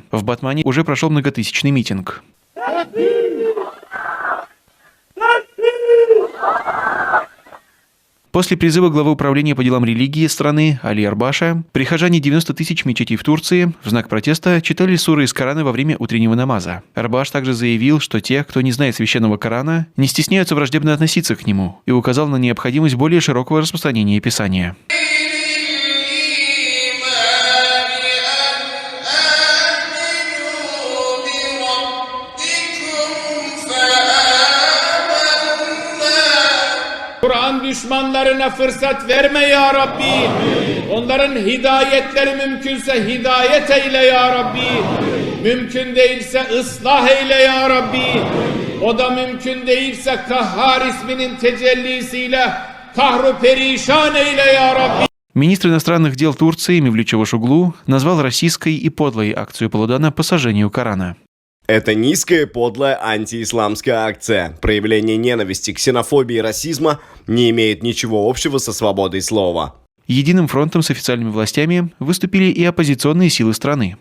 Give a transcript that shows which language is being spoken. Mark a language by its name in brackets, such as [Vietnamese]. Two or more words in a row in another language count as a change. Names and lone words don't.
[Russian] В Батмане уже прошел многотысячный митинг. После призыва главы управления по делам религии страны Али Арбаша, прихожане 90 тысяч мечетей в Турции в знак протеста читали суры из Корана во время утреннего намаза. Арбаш также заявил, что те, кто не знает священного Корана, не стесняются враждебно относиться к нему, и указал на необходимость более широкого распространения Писания. [Turkish] Kur'an düşmanlarına fırsat verme ya Rabbi. Onların hidayetleri mümkünse hidayet eyle ya Rabbi. Mümkün değilse ıslah eyle ya Rabbi. O da mümkün değilse Kahhar isminin tecellisiyle kahru perişan eyle ya Rabbi. [Russian] Министр иностранных дел Турции Мевлют Чавушоглу назвал российской и подлой акцию Палудана по сожжению Корана. Это низкая, подлая антиисламская акция. Проявление ненависти, ксенофобии и расизма не имеет ничего общего со свободой слова. Единым фронтом с официальными властями выступили и оппозиционные силы страны.